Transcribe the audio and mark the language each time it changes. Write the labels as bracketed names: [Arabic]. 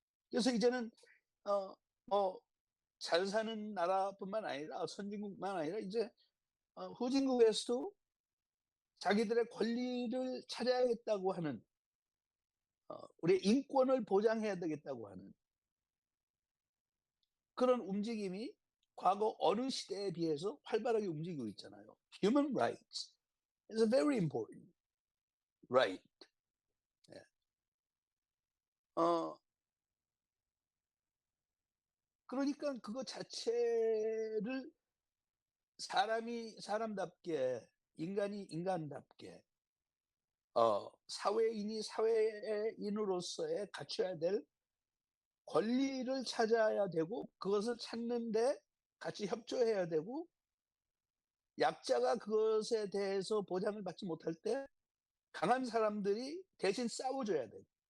[Korean] 그래서 이제는 어 뭐 잘 사는 나라뿐만 아니라 선진국만 아니라 이제 후진국에서도 자기들의 권리를 찾아야겠다고 하는, 우리의 인권을 보장해야 되겠다고 하는 그런 움직임이 과거 어느 시대에 비해서 활발하게 움직이고 있잖아요. [English] Human rights is a very important right. [Korean] 예. 어 그러니까 그거 자체를 사람이 사람답게, 인간이 인간답게, 사회인이 사회인으로서의 갖춰야 될 권리를 찾아야 되고 그것을 찾는데 같이 협조해야 되고, 약자가 그것에 대해서 보장을 받지 못할 때 강한 사람들이 대신 싸워 줘야 되고,